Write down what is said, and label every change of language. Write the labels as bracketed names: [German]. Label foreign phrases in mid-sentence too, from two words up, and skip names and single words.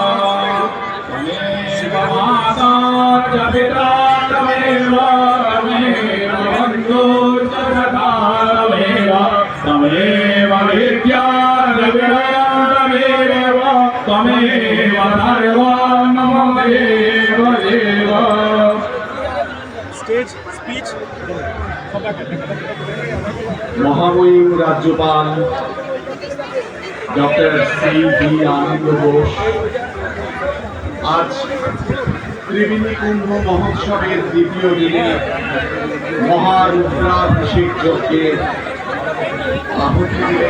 [Sanskrit] शिवमाता च पिता तमेव तमेव बन्धु च सखा तमेव विद्या तमेव सर्वं नमो देव देव। [Bangla] মহামহিম রাজ্যপাল ডক্টর সি.ভি. আনন্দ বোস আজ ত্রিবেণী কুম্ভ মহোৎসবের দ্বিতীয় দিনে মহারুদ্রাভিষেক যজ্ঞে আহুতি দিলেন।